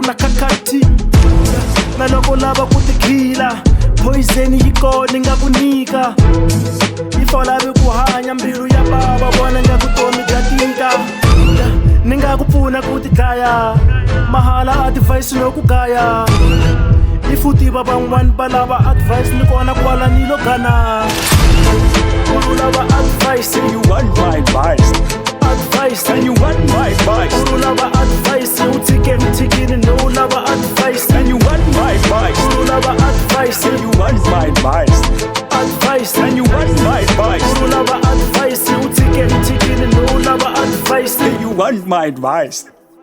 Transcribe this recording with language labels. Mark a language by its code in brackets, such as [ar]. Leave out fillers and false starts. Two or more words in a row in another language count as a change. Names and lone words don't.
[ts] na kakati na loko lava ku tikhila poison yi kona nga ku nyika if u lavi ku hanya mbilu ya bava vona nga vutomi bya tika ni nga ku pfuna ku ti dlaya mahala advice no ku gaya if u tiva van'wani va lava advice ni kona kwala ni lo gana u lava advice. [en] You want my advice? Advice. And you want my advice? [ts] U lava advice uthikeni no lava advice. [en] And you want my advice? [ts] U lava advice. [en] You want my advice? Advice. And you want my advice? [ts] U lava advice uthikeni no lava advice. [en] You want my advice?